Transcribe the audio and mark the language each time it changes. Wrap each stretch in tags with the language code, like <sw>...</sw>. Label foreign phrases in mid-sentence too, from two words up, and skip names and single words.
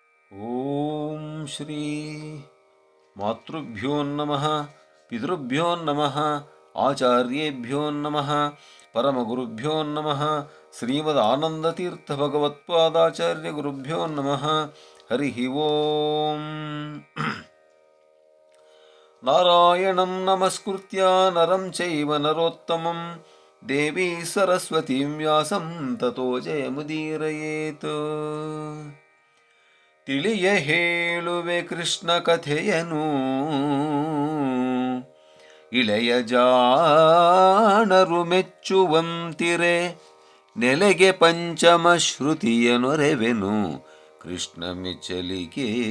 <sa>ಓಂ ಶ್ರೀ ಮಾತೃಭ್ಯೋ ನಮಃ ಪಿತೃಭ್ಯೋ ನಮಃ ಆಚಾರ್ಯೇಭ್ಯೋ ನಮಃ ಪರಮಗುರುಭ್ಯೋ ನಮಃ ಶ್ರೀಮದ್ ಆನಂದತೀರ್ಥ ಭಗವತ್ಪಾದಾಚಾರ್ಯ ಗುರುಭ್ಯೋ ನಮಃ ಹರಿ ಓಂ. ನಾರಾಯಣಂ ನಮಸ್ಕೃತ್ಯ ನರಂ ಚೈವ ನರೋತ್ತಮಂ ದೇವಿ ಸರಸ್ವತೀಂ ವ್ಯಾಸಂ ತತೋ ಜಯಮುದೀರಯೇತ್.</sa> <kn>ತಿಳಿಯ ಹೇಳುವೆ ಕೃಷ್ಣ ಕಥೆಯನು, ಇಳೆಯ ಜಾಣರು ಮೆಚ್ಚುವಂತಿರೆ, ನೆಲೆಗೆ ಪಂಚಮ ಶ್ರುತಿಯ ನೊರೆವೆನು ಕೃಷ್ಣ ಮೆಚ್ಚಲಿಗೆ.</kn>